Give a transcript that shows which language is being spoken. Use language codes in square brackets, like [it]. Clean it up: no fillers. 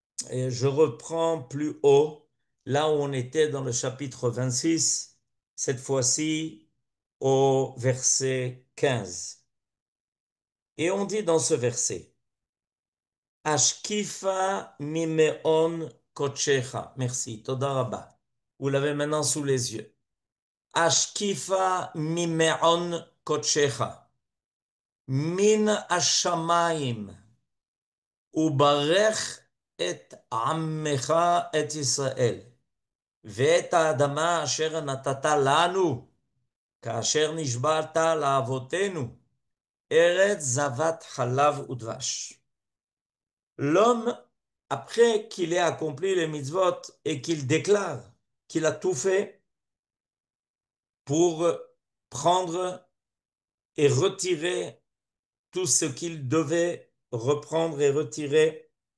[fr] Et je reprends plus haut, là où on était dans le chapitre 26, cette fois-ci au verset 15. Et on dit dans ce verset, [he] Ashkifa mimeon kochecha. [fr] Merci, [he] Toda Rabba. [fr] Vous l'avez maintenant sous les yeux. [he] Ashkifa mimeon kochecha. Min השמיים, וברך את עמך את ישראל, ואת האדמה אשר נתת לנו, כאשר נשבעת לאבותינו, ארץ זבת חלב ודבש. [fr] L'homme, après qu'il ait accompli les mitzvot et qu'il déclare qu'il a tout fait pour prendre et retirer tout ce qu'il devait reprendre et retirer